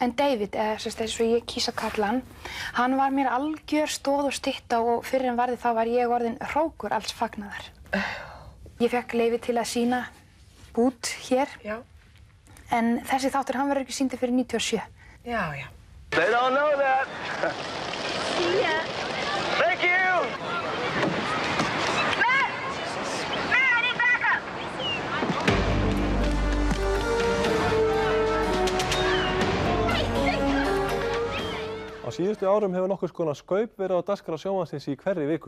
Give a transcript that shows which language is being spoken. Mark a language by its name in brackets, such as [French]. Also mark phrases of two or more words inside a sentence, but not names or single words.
[Icelandic] En David, eða eins og ég kýs að kalla hann var mér algjör stoð og stytta og fyrr en varði þá var ég orðin hrókur alls fagnaðar. Ég fekk leyfi til að sýna bút hér, en þessi þáttur hann verður ekki sýndur fyrir 97. Já. [English] They don't know that. See ya. Thank you. [Icelandic] Á síðustu árum hefur nokkurs konar skaup verið á dagskrá sjónvarpsins í hverri viku.